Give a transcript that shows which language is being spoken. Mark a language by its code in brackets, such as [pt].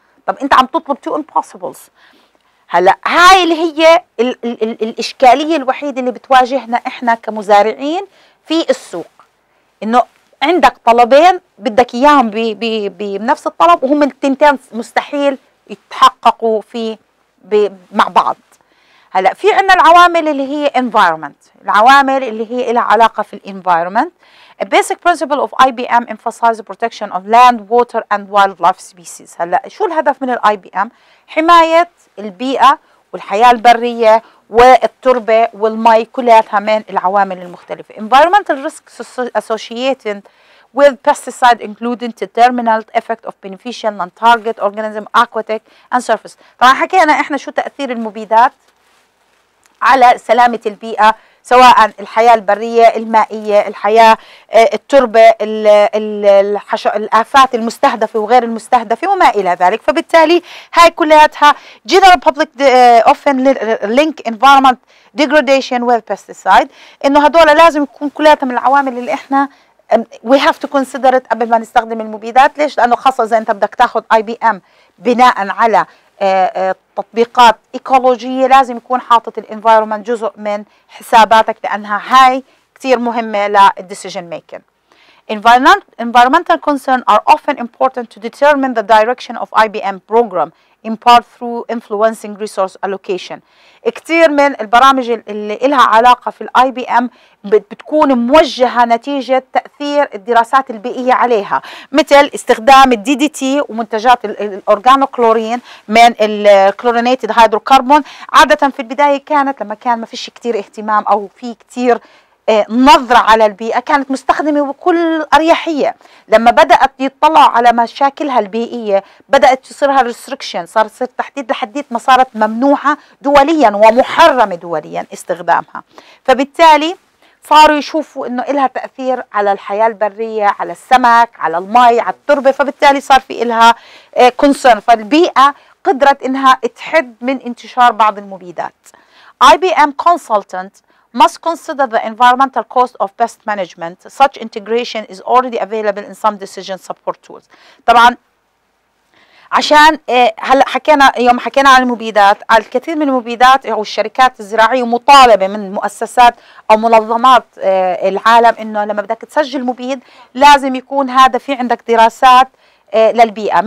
[ar] طب انت عم تطلب [en] Two impossibles. [ar] هلا هاي اللي هي الاشكاليه الوحيده اللي بتواجهنا احنا كمزارعين في السوق، انه عندك طلبين بدك اياهم بنفس الطلب وهم التنتين مستحيل يتحققوا مع بعض. هلا في عندنا العوامل اللي هي environment، العوامل اللي هي لها علاقه في الانفايرمنت. [en] A basic principle of IBM emphasizes protection of land, water and wildlife species. [ar] هلا شو الهدف من الاي بي ام؟ حمايه البيئه والحياه البريه والتربه والمي، كلها من العوامل المختلفه. [en] Environmental risks associated with pesticide including detrimental effect of beneficial non-target organism, aquatic and surface. [ar] طبعا حكينا احنا شو تاثير المبيدات على سلامة البيئة، سواء الحياة البرية، المائية، الحياة التربة، الآفات المستهدفة وغير المستهدفة وما إلى ذلك. فبالتالي هاي كلياتها [en] general public often link environment degradation with pesticide، [ar] إنه هدول لازم يكون كلياتها من العوامل اللي إحنا [en] we have to consider it [ar] قبل ما نستخدم المبيدات. ليش؟ لأنه خاصة إذا أنت بدك تاخذ IBM بناء على تطبيقات ايكولوجيه، لازم يكون حاطط الانفايرمنت جزء من حساباتك، لانها هاي كثير مهمه للديسيجن ميكينج. [en] Environmental concerns are often important to determine the direction of IBM program in part through influencing resource allocation. [ar] كثير من البرامج اللي لها علاقه في الاي بي ام بتكون موجهه نتيجه تاثير الدراسات البيئيه عليها، مثل استخدام الدي دي تي ومنتجات الاورجانوكلورين من الكلورينيتد هيدروكربون. عاده في البدايه كانت لما كان ما فيش كثير اهتمام او في كثير نظرة على البيئة كانت مستخدمة بكل أريحية. لما بدأت يطلعوا على مشاكلها البيئية بدأت تصيرها ريستريكشن، صار تحديد لحديت ما صارت ممنوعة دوليا ومحرمة دوليا استخدامها. فبالتالي صاروا يشوفوا انه إلها تأثير على الحياة البرية، على السمك، على المي، على التربة، فبالتالي صار في إلها كونسيرن. فالبيئة قدرت انها تحد من انتشار بعض المبيدات. [en] IBM consultant must consider the environmental cost of pest management. Such integration is already available in some decision support tools. [ar] طبعا عشان هلا يوم حكينا عن المبيدات، على الكثير من المبيدات او الشركات الزراعيه مطالبه من مؤسسات او منظمات العالم انه لما بدك تسجل مبيد لازم يكون هذا في عندك دراسات للبيئه.